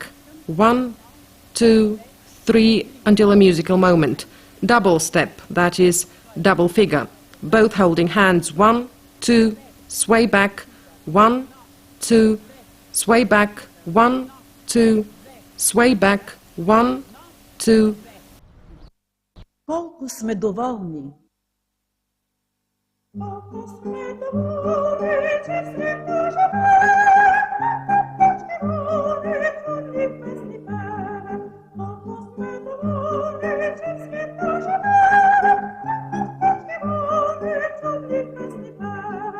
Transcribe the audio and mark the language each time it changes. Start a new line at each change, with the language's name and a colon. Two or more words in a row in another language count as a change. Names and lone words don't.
English: 1, 2, 3, until a musical moment. Double step, that is double figure. Both holding hands. 1, 2, sway back. 1, 2, sway back. 1, 2, sway back. 1, 2.
Bulgarian: Колко сме доволни. Колко сме доволни, че света живее, твърди песни пее. Колко сме доволни, че света живее, твърди песни пее.